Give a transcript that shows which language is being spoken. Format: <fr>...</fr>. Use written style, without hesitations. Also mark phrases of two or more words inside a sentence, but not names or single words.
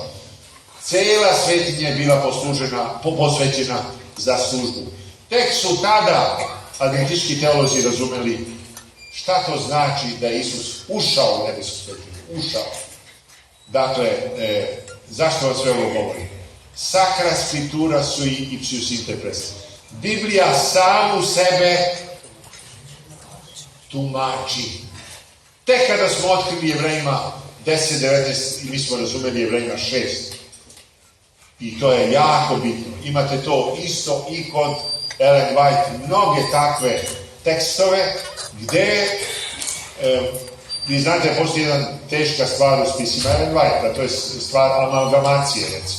<sr>Cela svetinja je bila posvećena za službu. Tek su tada adventistički teolozi razumeli šta to znači da je Isus ušao u nebesku svetinju. Ušao. Dakle, zašto vam sve ovo govori?</sr> <la>Sacra scriptura sui ipsius interpres.</la> <sr>Biblija samu sebe tumači. Tek kada smo otkrili Jevrejima 10, 19 i mi smo razumeli Jevrejima 6. I to je jako bitno. Imate to isto i kod Ellen White, mnoge takve tekstove gde Vi znate, postoji jedna teška stvar u spisima Ellen White, a to je stvar amalgamacije, recimo.</sr>